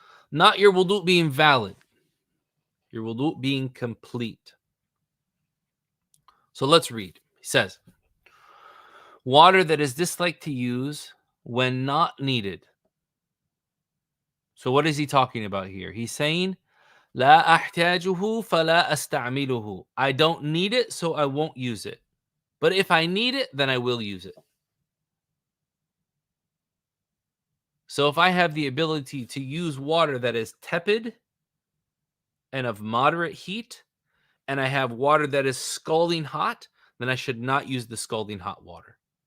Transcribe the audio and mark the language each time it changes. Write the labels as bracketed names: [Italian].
[English] Not your wudu being valid. Your wudu being complete. So let's read. He says, water that is disliked to use when not needed. So what is he talking about here? He's saying, [Arabic] لا أحتاجه فلا أستعمله. [English] I don't need it, so I won't use it. But if I need it, then I will use it. So if I have the ability to use water that is tepid and of moderate heat, and I have water that is scalding hot, then I should not use the scalding hot water.